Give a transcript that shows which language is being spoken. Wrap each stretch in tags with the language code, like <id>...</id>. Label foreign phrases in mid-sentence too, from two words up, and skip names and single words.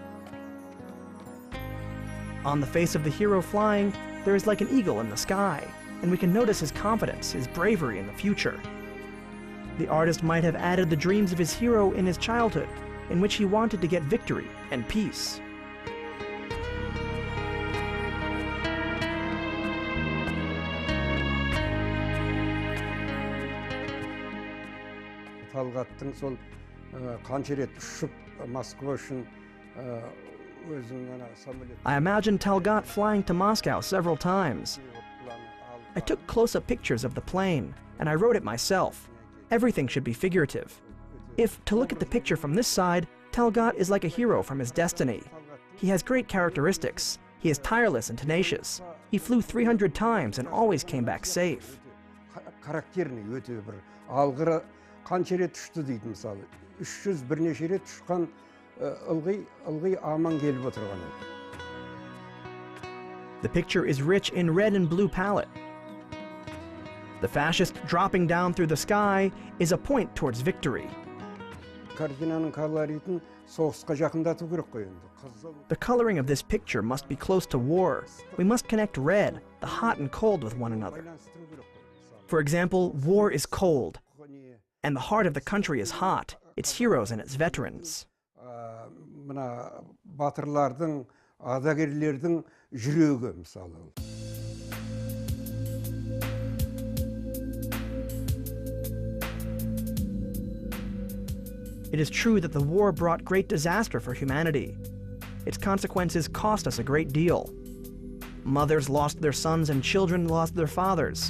<en>On the face of the hero flying, there is like an eagle in the sky, and we can notice his confidence, his bravery in the future. The artist might have added the dreams of his hero in his childhood, in which he wanted to get victory and peace.</en> <kk>Талғаттың сол қанша рет ұшып Москва үшін</kk> <en>I imagine Talgat flying to Moscow several times. I took close-up pictures of the plane, and I wrote it myself. Everything should be figurative. If, to look at the picture from this side, Talgat is like a hero from his destiny. He has great characteristics. He is tireless and tenacious. He flew 300 times and always came back safe.</en> <kk>Характерный өте бір алғыры қанша рет ұшты дейді мысалы. 300 бірнеше рет ұшқан ылғи аман келіп отырған.</kk> <en>The picture is rich in red and blue palette. The fascist dropping down through the sky is a point towards victory.</en> <kk>Картинаның колоритін соғысқа жақындату керек қой енді.</kk> <en>The coloring of this picture must be close to war. We must connect red, the hot and cold, with one another. For example, war is cold, and the heart of the country is hot, its heroes and its veterans.</en> <kk>Мына батырлардың, ардагерлердің жүрегі мысалы.</kk> <en>It is true that the war brought great disaster for humanity. Its consequences cost us a great deal. Mothers lost their sons and children lost their fathers.</en>